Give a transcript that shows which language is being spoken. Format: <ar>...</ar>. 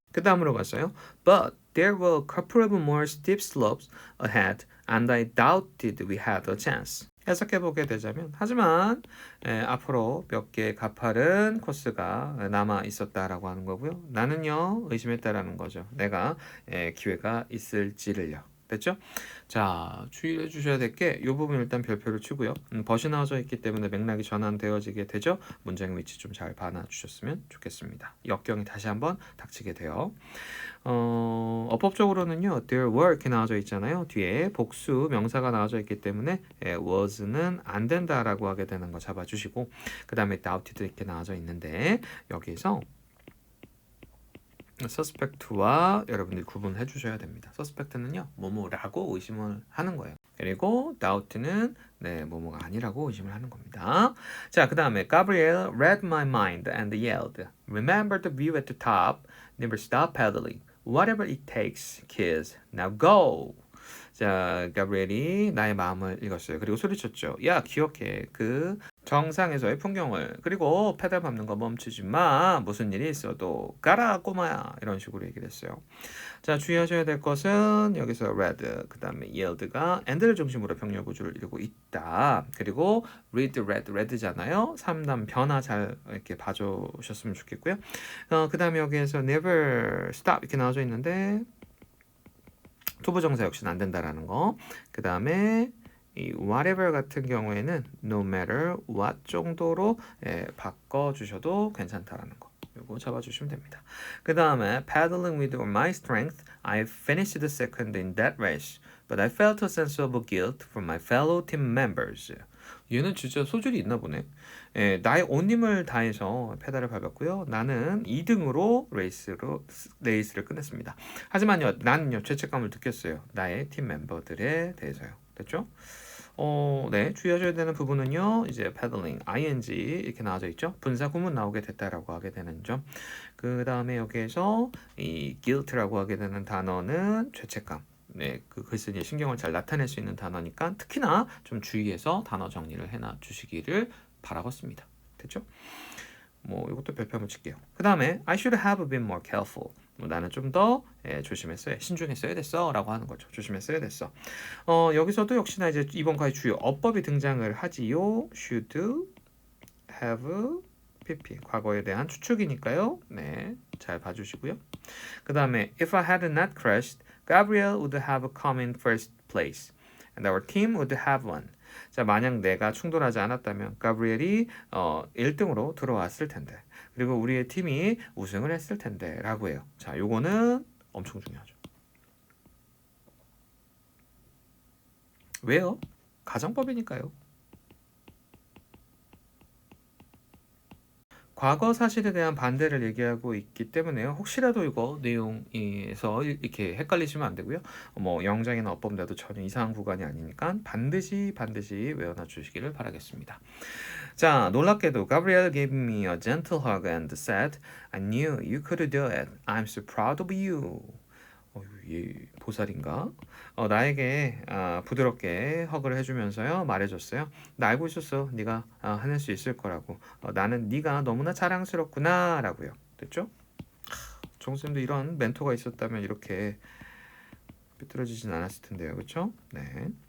<ko>그 다음으로 갔어요.</ko> <en>But there were a couple of more steep slopes ahead and I doubted we had a chance.</en> <ko>해석해보게 되자면 하지만 앞으로 몇 개의 가파른 코스가 남아 있었다라고 하는 거고요. 나는요 의심했다라는 거죠. 내가 기회가 있을지를요. 됐죠? 자, 주의해 주셔야 될 게 이 부분 일단 별표를 치고요. 벗이 나와져 있기 때문에 맥락이 전환되어지게 되죠. 문장 위치 좀 잘 봐놔 주셨으면 좋겠습니다. 역경이 다시 한번 닥치게 돼요. 어법적으로는요. there were 이렇게 나와져 있잖아요. 뒤에 복수 명사가 나와져 있기 때문에 was는 안 된다라고 하게 되는 거 잡아주시고 그 다음에 doubted 이렇게 나와져 있는데 여기서 suspect와 여러분들이 구분해 주셔야 됩니다. suspect는요. 뭐뭐라고 의심을 하는 거예요. 그리고 doubt는 뭐뭐가 아니라고 의심을 하는 겁니다. 자, 그 다음에</ko> <en>Gabriel read my mind and yelled, Remember the view at the top, never stop pedaling. Whatever it takes, kids, now go.</en> <ko>자, 가브리엘이 나의 마음을 읽었어요. 그리고 소리쳤죠. 야, 기억해. 그 정상에서의 풍경을. 그리고 페달 밟는 거 멈추지 마. 무슨 일이 있어도 가라 꼬마야. 이런 식으로 얘기를 했어요. 자, 주의하셔야 될 것은 여기서 read, 그 다음에 yield가 and를 중심으로 병렬 구조를 이루고 있다. 그리고 read, read잖아요. 3단 변화 잘 이렇게 봐주셨으면 좋겠고요. 그 다음에 여기에서 never stop 이렇게 나와져 있는데 투부정사 역시는 안 된다라는 거. 그 다음에 이 whatever 같은 경우에는 no matter what 정도로 바꿔주셔도 괜찮다라는 거. 이거 잡아주시면 됩니다. 그 다음에</ko> <en>paddling with all my strength, I finished second in that race, but I felt a sense of guilt from my fellow team members.</en> <ko>얘는 진짜 소질이 있나 보네. 나의 온 힘을 다해서 페달을 밟았고요. 나는 2등으로 레이스를 끝냈습니다. 하지만요, 나는요 죄책감을 느꼈어요. 나의 팀 멤버들에 대해서요. 됐죠? 네, 주의하셔야 되는 부분은요. 이제 paddling, ing 이렇게 나와져 있죠. 분사 구문 나오게 됐다라고 하게 되는 점. 그 다음에 여기에서 이 guilt라고 하게 되는 단어는 죄책감. 네, 그 글쓴이의 신경을 잘 나타낼 수 있는 단어니까 특히나 좀 주의해서 단어 정리를 해놔 주시기를 바라겠습니다. 됐죠? 뭐 이것도 별표 한번 칠게요. 그 다음에</ko> <en>I should have been more careful.</en> <ko>뭐 나는 좀 더 조심했어야 신중했어야 됐어라고 하는 거죠. 조심했어야 됐어. 여기서도 역시나 이제 이번 과의 주요 어법이 등장을 하지요. should have pp 과거에 대한 추측이니까요. 네, 잘 봐주시고요. 그 다음에</ko> <en>if I had not crashed, Gabriel would have come in first place, and our team would have won.</en> <ko>자, 만약 내가 충돌하지 않았다면 가브리엘이 1등으로 들어왔을 텐데, 그리고 우리의 팀이 우승을 했을 텐데 라고 해요. 자, 요거는 엄청 중요하죠. 왜요? 가정법이니까요. 과거 사실에 대한 반대를 얘기하고 있기 때문에요. 혹시라도 이거 내용에서 이렇게 헷갈리시면 안 되고요. 뭐 영장이나 어법내도 전혀 이상한 구간이 아니니까 반드시 외워놔 주시기를 바라겠습니다. 자, 놀랍게도</ko> <en>Gabriel gave me a gentle hug and said, I knew you could do it. I'm so proud of you.</en> <ko>얘 보살인가? 나에게 부드럽게 허그를 해주면서요 말해줬어요. 나 알고 있었어. 네가 해낼 수 있을 거라고. 나는 네가 너무나 자랑스럽구나 라고요. 됐죠? 정쌤도 이런 멘토가 있었다면 이렇게 삐뚤어지진 않았을 텐데요. 그렇죠? 네.</ko>